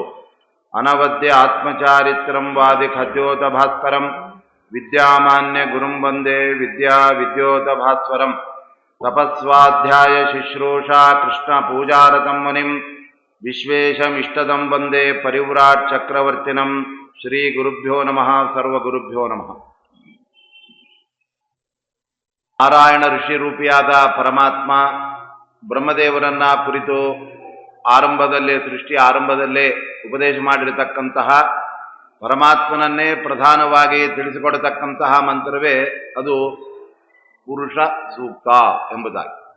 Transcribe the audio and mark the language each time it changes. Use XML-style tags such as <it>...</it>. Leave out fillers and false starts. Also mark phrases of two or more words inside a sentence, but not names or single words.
<sa>अनवद्य आत्मचारित्रं वादिखद्योतभास्करं विद्यामान्यगुरुं वन्दे विद्योतभास्वरं। तपस्वाध्याय शुश्रूषा कृष्णपूजारतं मुनिं विश्वेशमिष्टदं वन्दे परिव्राट् चक्रवर्तिनं। श्रीगुरुभ्यो नमः। सर्वगुरुभ्यो नमः।</sa> <kn>ನಾರಾಯಣ ಋಷಿ ರೂಪಿಯಾದ ಪರಮಾತ್ಮ ಬ್ರಹ್ಮದೇವರನ್ನ ಕುರಿತು ಸೃಷ್ಟಿ ಆರಂಭದಲ್ಲೇ ಉಪದೇಶ ಮಾಡಿರತಕ್ಕಂತಹ ಪರಮಾತ್ಮನನ್ನೇ ಪ್ರಧಾನವಾಗಿ ತಿಳಿಸಿಕೊಡತಕ್ಕಂತಹ ಮಂತ್ರವೇ ಅದು ಪುರುಷ ಸೂಕ್ತ ಎಂಬುದಾಗಿ.</kn>